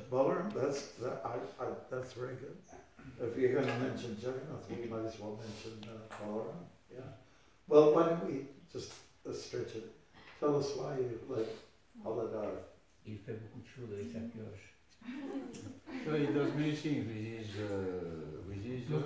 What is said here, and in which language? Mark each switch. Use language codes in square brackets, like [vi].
[en] Balaram, that's very good. If you're going to mention Jagannath, we might as well mention Balaram. Yeah. Well, why don't we just stretch it? Tell us why you like Halada. [fr] Il fait beaucoup de choses avec sa pioche. [en] So he does many things with his